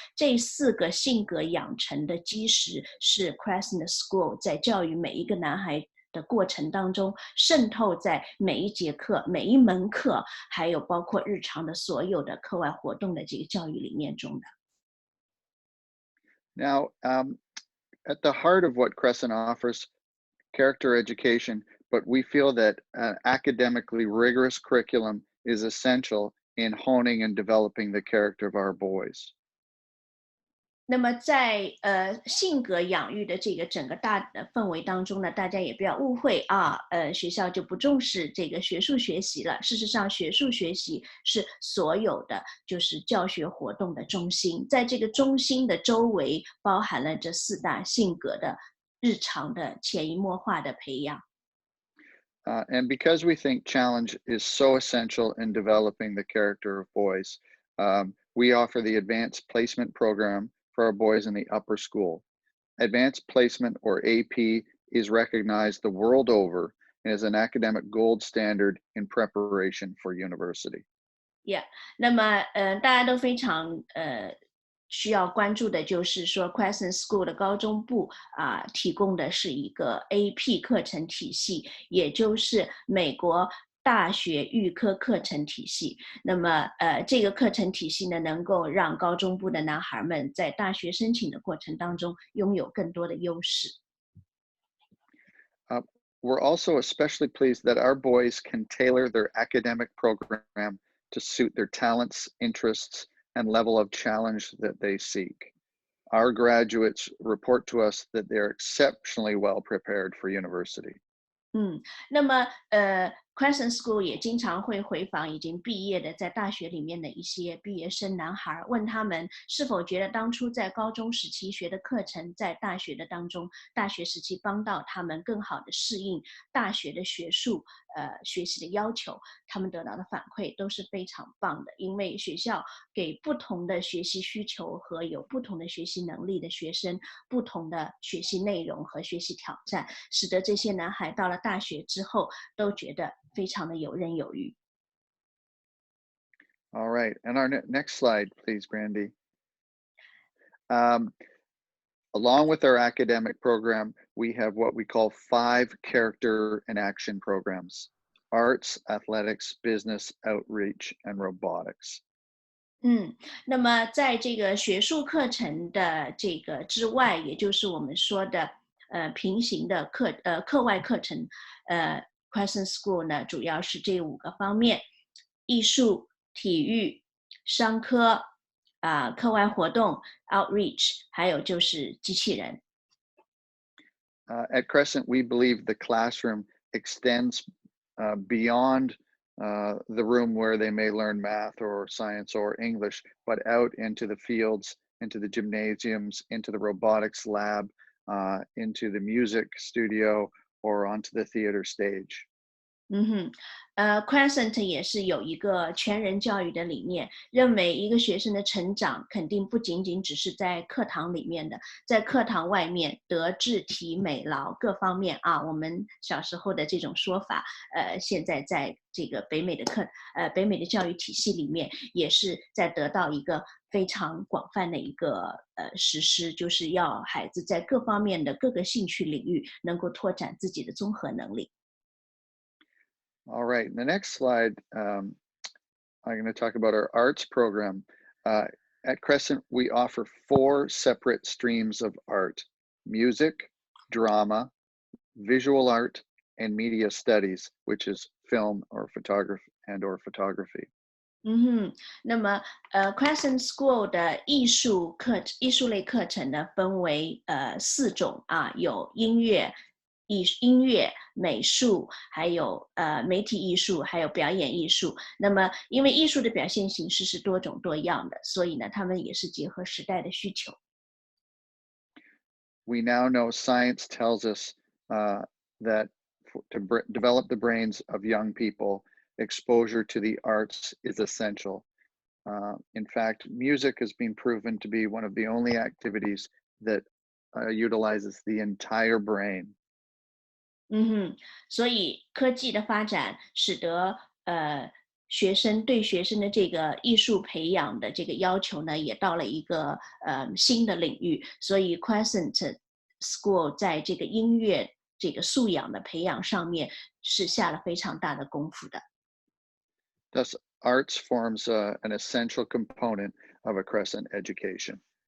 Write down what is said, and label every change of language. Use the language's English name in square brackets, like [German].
[Chinese] 这4个性格养成的基石是 Crescent School 在教育每一个男孩的过程当中渗透在每一节课、每一门课，还有包括日常的所有的课外活动的这个教育理念中的。 [English] Now, at the heart of what Crescent offers, character education, but we feel that an academically rigorous curriculum is essential in honing and developing the character of our boys. [Chinese] 那么在性格养育的这个整个大的氛围当中呢，大家也不要误会学校就不重视这个学术学习了。事实上，学术学习是所有的就是教学活动的中心，在这个中心的周围包含了这4大性格的日常的潜移默化的培养。 [English] And because we think challenge is so essential in developing the character of boys, we offer the Advanced Placement Program for our boys in the upper school. Advanced Placement, or AP, is recognized the world over and is an academic gold standard in preparation for university. [Chinese] Yeah, 那么大家都非常需要关注的就是说 Crescent School 的高中部提供的是一个 AP 课程体系，也就是美国大学预科课程体系。那么这个课程体系呢，能够让高中部的男孩们在大学申请的过程当中拥有更多的优势。 [English] We're also especially pleased that our boys can tailor their academic program to suit their talents, interests, and level of challenge that they seek. Our graduates report to us that they're exceptionally well prepared for university. [Chinese] 那么Crescent School 也经常会回访已经毕业的在大学里面的一些毕业生男孩，问他们是否觉得当初在高中时期学的课程，在大学的当中，大学时期帮到他们更好的适应大学的学术学习的要求。他们得到的反馈都是非常棒的，因为学校给不同的学习需求和有不同的学习能力的学生不同的学习内容和学习挑战，使得这些男孩到了大学之后都觉得非常的游刃有余。 [English] All right, and our next slide, please, Brandy. Along with our academic program, we have what we call 5 character and action programs: arts, athletics, business, outreach, and robotics. [Chinese] 那么在这个学术课程的这个之外，也就是我们说的平行的课外课程，Crescent School 呢主要是这5个方面：艺术、体育、商科课外活动 outreach， 还有就是机器人。 [English] At Crescent, we believe the classroom extends beyond the room where they may learn math or science or English, but out into the fields, into the gymnasiums, into the robotics lab, into the music studio, or onto the theater stage. [Chinese] Crescent 也是有一个全人教育的理念，认为一个学生的成长肯定不仅仅只是在课堂里面的，在课堂外面德智体美劳各方面我们小时候的这种说法，现在在这个北美的教育体系里面，也是在得到一个非常广泛的一个实施，就是要孩子在各方面的各个兴趣领域能够拓展自己的综合能力。 [English] All right, the next slide, I'm going to talk about our arts program. At Crescent, we offer 4 separate streams of art: music, drama, visual art, and media studies, which is film or photography or photography. [Chinese] 那么Crescent School 的艺术类课程呢，分为4种有音乐、美术，还有媒体艺术，还有表演艺术。那么因为艺术的表现形式是多种多样的，所以呢，他们也是结合时代的需求。 [English] We now know science tells us that to develop the brains of young people, exposure to the arts is essential. In fact, music has been proven to be one of the only activities that utilizes the entire brain. [Chinese] 所以科技的发展使得学生的这个艺术培养的这个要求呢，也到了一个新的领域。所以 Crescent School 在这个音乐这个素养的培养上面是下了非常大的功夫的。 [English] Thus, arts forms an essential component of a Crescent education.